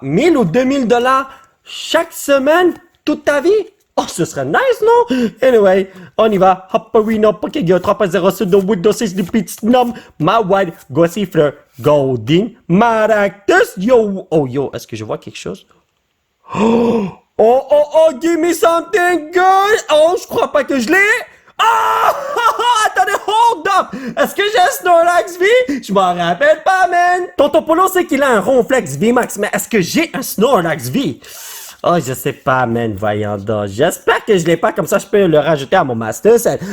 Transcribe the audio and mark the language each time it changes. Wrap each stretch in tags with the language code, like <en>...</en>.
<fr>1000 ou 2000 dollars chaque semaine, toute ta vie? Oh, ce serait nice, non? Anyway, on y va. Hopperino, Pokégyo, 3.0, Pseudo, Windows 6, Snom, Mawad, Gossifleur, Goldeen, Maractus, yo. Oh, yo, est-ce que je vois quelque chose?</fr> <en>Oh, give me something good!</en> <fr>Oh, je crois pas que je l'ai! Ah! Attendez,</fr> <en>hold up!</en> <fr>Est-ce que j'ai un Snorlax V? Je m'en rappelle pas, man! Tonton Polo sait qu'il a un Ronflex VMAX, mais est-ce que j'ai un Snorlax V? Oh, je sais pas, man, voyons donc. J'espère que je l'ai pas, comme ça je peux le rajouter à mon Master Set.</fr>